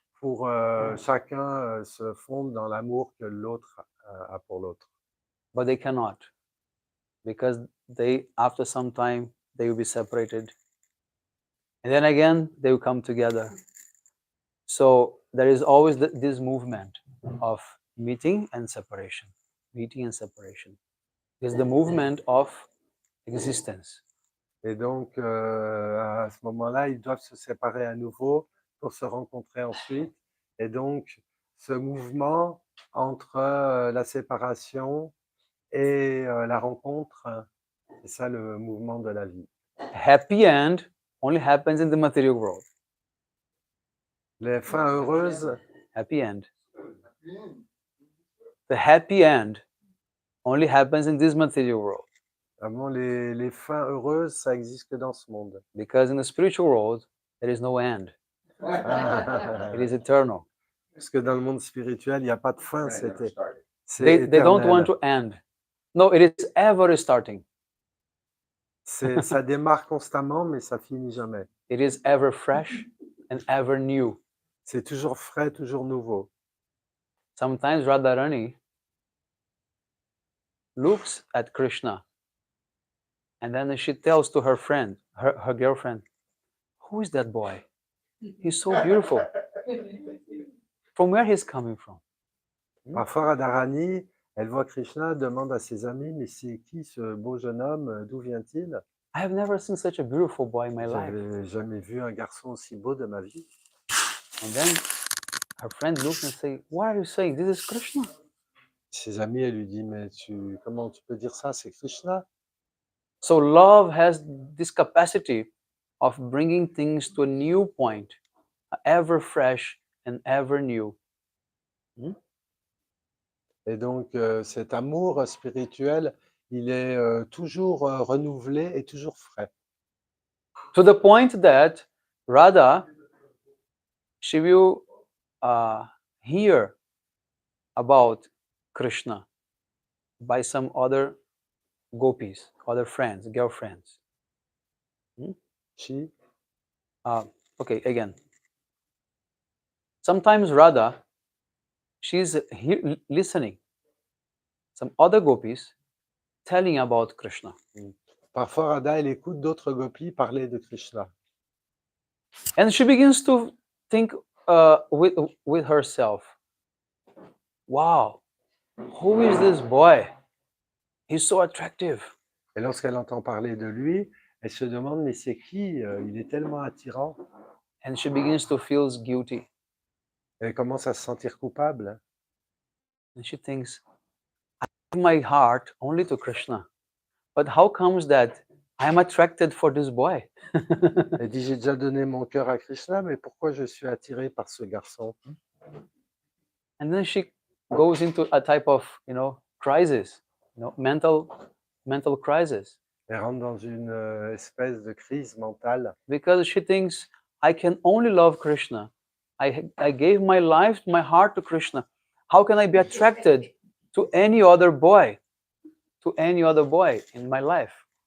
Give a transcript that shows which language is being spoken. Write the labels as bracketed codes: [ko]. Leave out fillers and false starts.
[fr] pour chacun se fondre dans l'amour que l'autre a pour l'autre. [en] But they cannot, because they, after some time, they will be separated. And then again, they will come together. So there is always this movement of meeting and separation, meeting and separation. It's the movement of existence. [fr] Et donc, à ce moment-là, ils doivent se séparer à nouveau pour se rencontrer ensuite. Et donc, ce mouvement entre la séparation et la rencontre, c'est ça le mouvement de la vie. [en] Happy end only happens in the material world. [fr] Les fins heureuses, [en] Happy end. The happy end only happens in this material world. [fr] vraiment les fins heureuses, ça existe que dans ce monde. [en] Because in the spiritual world, there is no end. It is eternal. [fr] Parce que dans le monde spirituel, il n'y a pas de fin, [en] Right, never started. [fr] c'est [en] They don't want [fr] éternel. [en] to end. No, it is ever starting. [fr] Ça démarre constamment, mais ça finit jamais. [en] It is ever fresh and ever new. [fr] C'est toujours frais, toujours nouveau. [en] Sometimes Radharani looks at Krishna and then she tells to her friend, her girlfriend, who is that boy? He's so beautiful. From where he's coming from? [fr] Parfois, Radharani, elle voit Krishna, demande à ses amis, mais c'est qui ce beau jeune homme? D'où vient-il? [en] I have never seen such a beautiful boy in my life. [fr] J'avais jamais vu un garçon aussi beau de ma vie. [en] And then her friend looks and say, what are you saying? This is Krishna. [fr] Ses amis, elle lui dit, mais comment tu peux dire ça? C'est Krishna. [en] So love has this capacity of bringing things to a new point, ever fresh and ever new. [fr] Et donc, cet amour spirituel, il est toujours renouvelé et toujours frais. [en] To the point that Radha, she will hear about Krishna by some other gopis, other friends, girlfriends. She, Okay, again. Sometimes Radha, she's listening. Some other gopis telling about Krishna. [fr] parfois, Radha, elle écoute d'autres gopis parler de Krishna. [en] And she begins to think with herself, wow, who is this boy? He's so attractive. [fr] Et lorsqu'elle entend parler de lui, elle se demande, mais c'est qui? Il est tellement attirant. [en] And she begins to feel guilty. [fr] Elle commence à se sentir coupable. [en] And she thinks, I give my heart only to Krishna. But how comes that I am attracted for this boy? [fr] Elle dit, j'ai déjà donné mon cœur à Krishna, mais pourquoi je suis attirée par ce garçon? [en] And then she goes into a type of, crisis, mental crisis. [fr] Elle rentre dans une espèce de crise mentale. [en] Because she thinks, I can only love Krishna. I gave my life, my heart to Krishna. How can I be attracted to any other boy? To any other boy in my life?